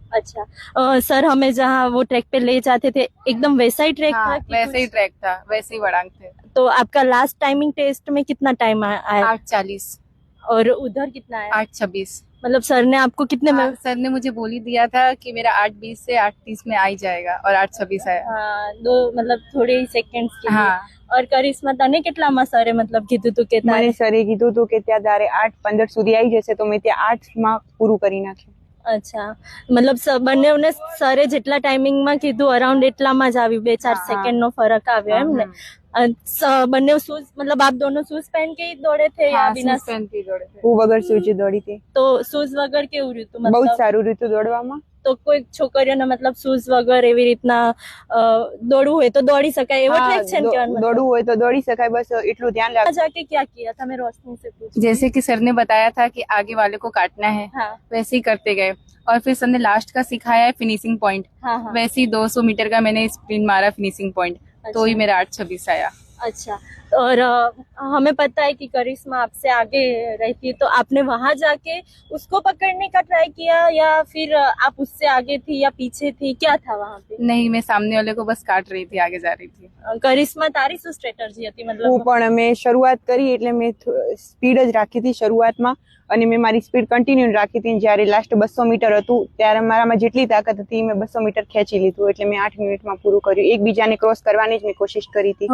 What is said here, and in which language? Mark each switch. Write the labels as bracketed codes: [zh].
[hi] अच्छा, सर हमें जहाँ वो ट्रैक पे ले जाते थे एकदम वैसा ही ट्रैक था कि वैसे ही ट्रैक था, वैसे ही वड़ांग थे। तो आपका लास्ट टाइमिंग टेस्ट में कितना टाइम आया 8:40 और उधर कितना आया? 8:26। मतलब सर ने आपको कितने में? सर ने मुझे बोल ही दिया था कि मेरा 8:20 से 8:30 में आ ही जाएगा और 8:26 आया। हाँ, दो मतलब [gu] થોડે સેકન્ડ્સ કે હા। और કરિશ્મા તને કેટલામાં સરે મતલબ કીધું તું કે મને સરે કીધું હતું કે ત્યાં તારે 8:15 સુધી આવી જશે તો મેં ત્યાં 8 માં પૂરું કરી નાખ્યું। અચ્છા, મતલબ બંનેને સરે જેટલા ટાઈમિંગમાં કીધું અરાઉન્ડ એટલામાં જ આવ્યું, 2-4 સેકન્ડનો ફરક આવ્યો એમ ને? બંને શૂઝ [hi] मतलब आप दोनों शूज पहन के ही दौड़े थे या बिना? शूज पहन के ही दौड़े थे। [gu] હું વગર શૂઝ દોડી હતી। તો શૂઝ વગર કેવું રહ્યું તું? બહુ જ [hi] मतलब [gu] સારું રહ્યું દોડવામાં। તો કોઈ છોકરીઓને મતલબ શૂઝ વગર એવી રીતના દોડવું હોય તો દોડી શકાય એવો ટ્રેક છે ને? કહેવાનો દોડવું હોય તો દોડી શકાય, બસ એટલું ध्यान રાખો। [hi] जाके क्या किया था? मैं रोशनी से पूछी। जैसे कि सर ने बताया था कि आगे वाले को काटना है, हाँ वैसे ही करते गए और फिर सर ने लास्ट का सिखाया है फिनिशिंग पॉइंट। हाँ हाँ। वैसे ही 200 मीटर का मैंने स्प्रिंट मारा फिनिशिंग पॉइंट, तो ही मेरा 8:26 आया। अच्छा, और हमें पता है कि करिश्मा आपसे आगे रहती है, तो आपने वहां जाके उसको पकड़ने का ट्राई किया या फिर आप उससे आगे थी या पीछे थी? क्या था वहां पे? नहीं, मैं सामने वाले को बस काट रही थी, आगे जा रही थी। [gu] करिश्मा तारी શું સ્ટ્રેટજી હતી? હું [hi] मतलब [gu] પણ મેં શરૂઆત કરી એટલે મેં સ્પીડ જ રાખી હતી શરૂઆતમાં અને મેં મારી સ્પીડ કન્ટિન્યુ રાખી હતી। જ્યારે લાસ્ટ 200 મીટર હતું ત્યારે મારામાં જેટલી તાકાત હતી મેં 200 મીટર ખેંચી લીધું એટલે મેં 8 મિનિટમાં પૂરું કર્યું। એકબીજાને ક્રોસ કરવાની જ મેં કોશિશ કરી હતી।